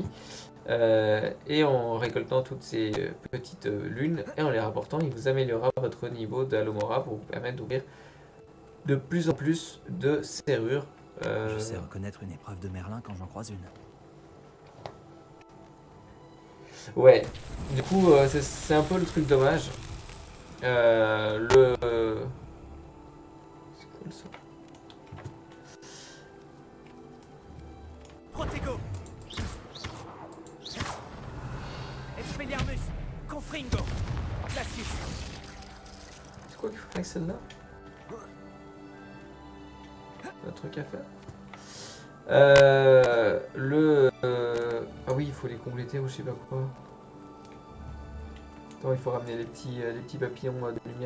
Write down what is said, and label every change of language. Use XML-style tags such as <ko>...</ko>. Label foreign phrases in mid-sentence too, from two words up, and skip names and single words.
<fr>Et en récoltant toutes ces petites lunes et en les rapportant, il vous améliorera votre niveau d'Alomora pour vous permettre d'ouvrir de plus en plus de serrures. Je sais reconnaître une épreuve de Merlin quand j'en croise une. Ouais, du coup, c'est un peu le truc dommage. C'est quoi le son? Protego. Expelliarmus. Confringo. Glacius. C'est quoi qu'il faut avec celle-là? Un truc à faire. Ah oui, il faut les compléter ou je sais pas quoi. Attends, il faut ramener les petits papillons de lumière.</fr>